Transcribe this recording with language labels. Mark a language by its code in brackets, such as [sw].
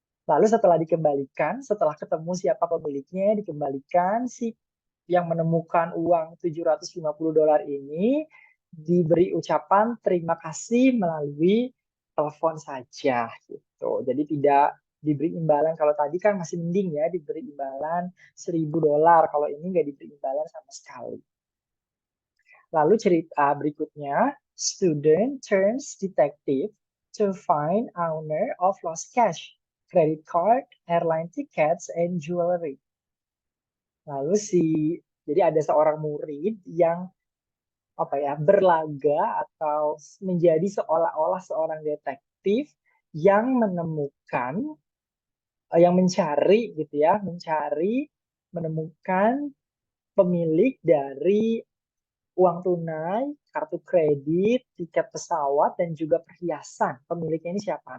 [id] Lalu setelah dikembalikan, setelah ketemu siapa pemiliknya, dikembalikan si yang menemukan uang $750 ini diberi ucapan terima kasih melalui telepon saja gitu. Jadi tidak diberi imbalan. Kalau tadi kan masih mending ya diberi imbalan $1.000. Kalau ini nggak diberi imbalan sama sekali. Lalu cerita berikutnya, [en] student turns detective to find owner of lost cash, credit card, airline tickets, and jewelry. [id] Lalu jadi ada seorang murid yang berlaga atau menjadi seolah-olah seorang detektif yang menemukan, yang mencari gitu ya, menemukan pemilik dari uang tunai, kartu kredit, tiket pesawat, dan juga perhiasan. Pemiliknya ini siapa?